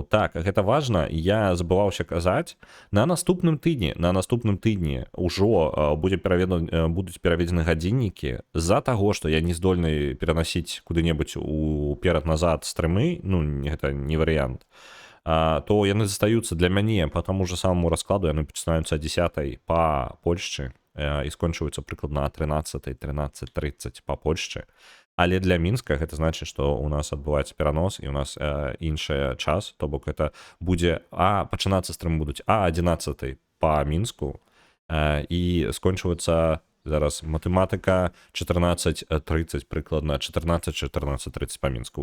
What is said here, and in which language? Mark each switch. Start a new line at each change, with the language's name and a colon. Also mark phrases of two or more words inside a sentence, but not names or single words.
Belarusian: Так, гэта важна. Я забываўся казаць. На наступным тыдні ўжо будуць пераведзены гадзіннікі з-за таго, што я не здольны перанасіць куды-небудзь уперад-назад стрымы, ну, гэта не варыянт, то яны застаюцца для мяне
Russian: по тому же самому
Belarusian: раскладу, яны пачынаюцца 10 па Польшчы і скончваюцца прыкладна 13:30 па Польшчы. Але для Мінска гэта значыць, што у нас адбываецца перанос і у нас іншы час, то бок это будзе пачынацца стрым будуць 11 па Мінску і скончваецца зараз матэматыка 14:30 прыкладна 14:30 па Мінску.